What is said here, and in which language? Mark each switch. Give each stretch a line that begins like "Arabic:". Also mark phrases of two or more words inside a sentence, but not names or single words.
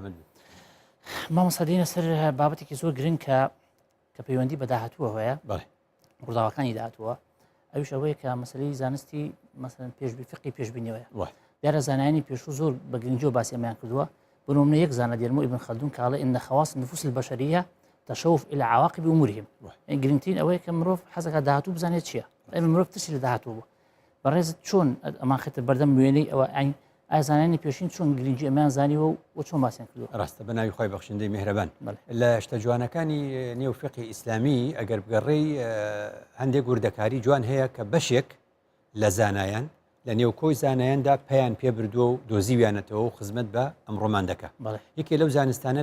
Central Kurdish: مامۆستا دێنە سەر بابەتێکی زۆر گرنگ کە پەیوەندی بە داهاتووە هەیە ڕووداوەکانی داهاتووە ئەویش ئەوەیە کە مەسەلەی زانستی مەسەلەن فقی پێشبینیەوەیە دیارە زانایانی پێشوو زۆر بە گرنگی و باسی ئەمیان کردووە بنمونە یەک زانە دێرمە ئیبن خەلدون کاڵێ
Arabic: إن خواص النفوس البشرية تشوف إلى عواقب أمورهم
Central Kurdish: گرنگترین ئەوەیە کە مرۆڤ حەزەکە داهاتوو بزانێت چییە ئەمە مرۆڤ ترسی لە داهاتوو بوو بەڕێزت چۆن ئەمان خێتە بەردەم وێنەی ئەوە ئایا زانایانی پێشین چۆن گرنگی ئەمیان زانیوە و چۆن باسییان کردووە ڕاستە بە ناوی خۆی بەخشندەی میهرەبان لە شتە جوانەکانی نێو فقی ئیسلامی ئەگەر بگەڕێی هەندێک وردەکاری جوان هەیە کە بەشێک لە زانایان لە نێو کۆی زانایاندا پەیان پێبردووە و دۆزیویانەتەوە و خزمەت بە ئەمڕۆمان دەکە یەکێ لەو زانستانە